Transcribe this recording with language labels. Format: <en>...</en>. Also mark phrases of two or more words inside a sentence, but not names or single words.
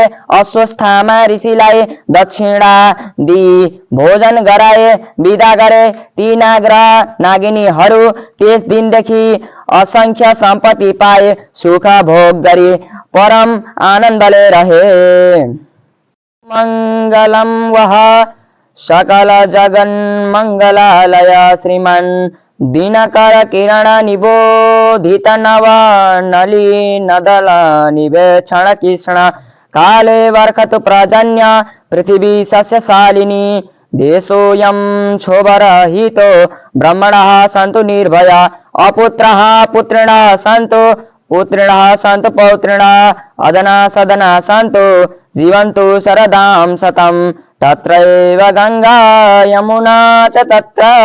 <ne>अस्वस्थमा ऋषिलाई दक्षिणा दिई भोजन गराए, विदा गरे। ती नाग र नागिनीहरू त्यस दिनदेखि असंख्य सम्पत्ति पाए, सुख भोग गरी परम आनन्दले रहे।</ne> <sa>मङ्गलं वः सकल जगन् मङ्गलालय श्रीमन् दिनकर किरण निबोधित नव नलिनदल निवेक्षण कृष्ण काले वर्षतु प्रजन्य पृथिवी सस्यशालिनी देशोऽयं क्षोभरहितो ब्रह्मणः सन्तु निर्भया अपुत्रः पुत्रिणः सन्तु पुत्रिणः सन्तु पौत्रिणः अदना सदना सन्तु जीवन्तु शरदां शतं तत्रैव गंगा यमुना च तत्र</sa>